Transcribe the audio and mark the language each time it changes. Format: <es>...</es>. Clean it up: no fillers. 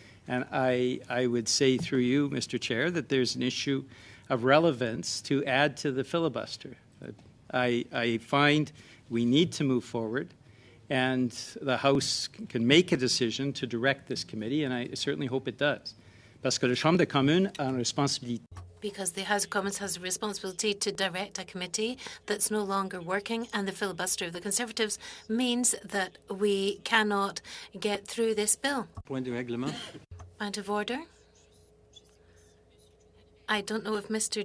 <en>And I would say through you, Mr. Chair, that there's an issue of relevance to add to the filibuster. I find we need to move forward, and the House can make a decision to direct this committee, and I certainly hope it does.</en> <fr>Parce que la Chambre des communes a une responsabilité.</fr> <en>Because the House of Commons has a responsibility to direct a committee that's no longer working, and the filibuster of the Conservatives means that we cannot get through this bill.</en> <fr>Point de règlement.</fr> <en>Point of order. I don't know if Mr.</en>